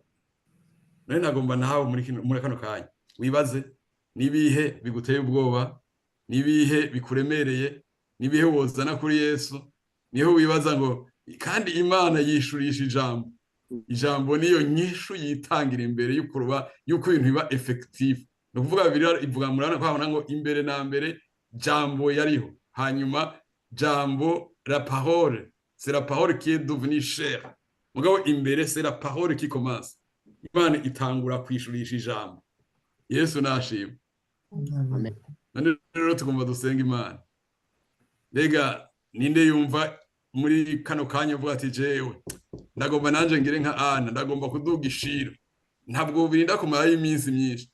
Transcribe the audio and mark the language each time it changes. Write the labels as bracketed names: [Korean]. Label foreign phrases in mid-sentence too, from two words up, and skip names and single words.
[Rundi] None nagomba nawe muri kano kanya wibaze nibihe biguteye ubwoba, nibihe bikuremereye, nibihe wozana kuri Yesu, niho wibaza ngo kandi Imana yishurisha ijambo. Ijambo niyo nyishu yitangira imbere y'ukuruba yuko ibintu biba effective. No kuvuga Bibiliya ivuga murana kwabona ngo imbere na mbere jambo yariho, hanyuma jambo [French] la parole, c'est la parole qui est devenue chair. [Rundi] Mugabo imbere [French] c'est la parole qui commence. [Rundi] Imana itangura kwishurisha ijambo. Yesu nashimwe. Amen. None rero tugomba dusenga Imana. Rega ninde yumva muri kano kanya uvuga ati jewe ndagomba nanje ngire nka Ana, ndagomba kuduga ishiro, ntabwo birinda kumara iminsi myinshi.